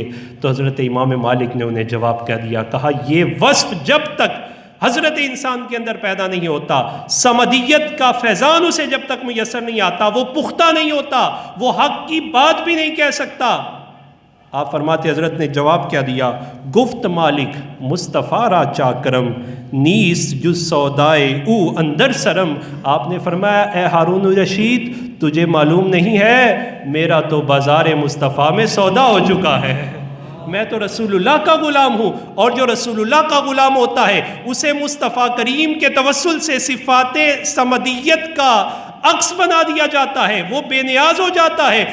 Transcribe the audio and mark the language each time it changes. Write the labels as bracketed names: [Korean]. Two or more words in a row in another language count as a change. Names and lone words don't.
[Urdu] تو حضرت امام مالک نے انہیں جواب کہہ دیا، کہا یہ وصف جب تک حضرت انسان کے اندر پیدا نہیں ہوتا، سمدیت کا فیضان اسے جب تک میسر نہیں آتا، وہ پختہ نہیں ہوتا، وہ حق کی بات بھی نہیں کہہ سکتا۔ آپ فرماتے حضرت نے جواب کیا دیا، [Persian] گفت مالک مصطفیٰ را چاکرم، نیس جز سودائے او اندر سرم۔ [Urdu] آپ نے فرمایا اے ہارون الرشید تجھے معلوم نہیں ہے میرا تو بازار مصطفیٰ میں سودا ہو چکا ہے، میں تو رسول اللہ کا غلام ہوں، اور جو رسول اللہ کا غلام ہوتا ہے اسے مصطفیٰ کریم کے توسل سے صفات سمدیت کا عکس بنا دیا جاتا ہے، وہ بے نیاز ہو جاتا ہے۔